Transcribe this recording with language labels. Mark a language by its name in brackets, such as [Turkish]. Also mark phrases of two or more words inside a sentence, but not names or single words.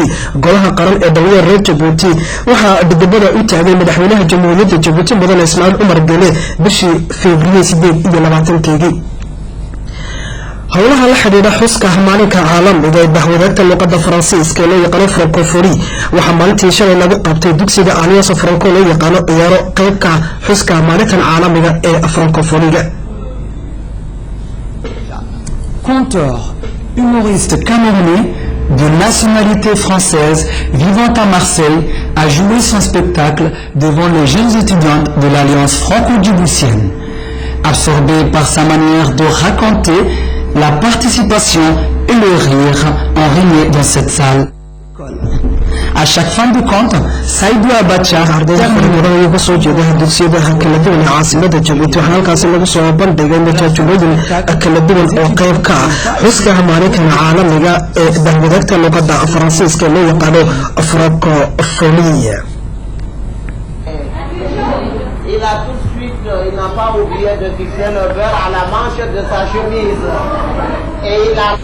[Somali] Golaha qaran ee dhalinyarada reer Jabuuti waxaa dhidibada u taagay madaxweynaha jamhuuriyadda Jabuuti mudane Ismaaciil Cumar Geele bishii Febraayo 28 howlaha la xidhiidha xuska maalinka caalamiga ee bahwadaagta luqadda Faransiiska ee loo yaqaan Francophonie waxaa maalintii shalay lagu qabtay dugsiga Alliance Franco loo yaqaan ciyaaro qaybka xuska maalintan caalamiga ee Francophonie. [French] Conteur, humoriste camerounais de nationalité française vivant à Marseille a joué son spectacle devant les jeunes étudiantes de l'Alliance franco-djiboutienne. Absorbé par sa manière de raconter, la participation et le rire ont régné dans cette salle. À chaque fin de compte, Saïdou Abacha [Somali] ardayda uga soo jeedaha dugsiyada kala duwan ee caasimada Jabuuti waxaa halkaasi lagu soo bandhigay majaajilooyin kala duwan oo qayb ka ah xuska maalinka caalamiga ee bahwadaagta luqadda Faransiiska ee loo yaqaano Francophonie. [French] Il n'a pas oublié de fixer le beurre à la manche de sa chemise. Et il a...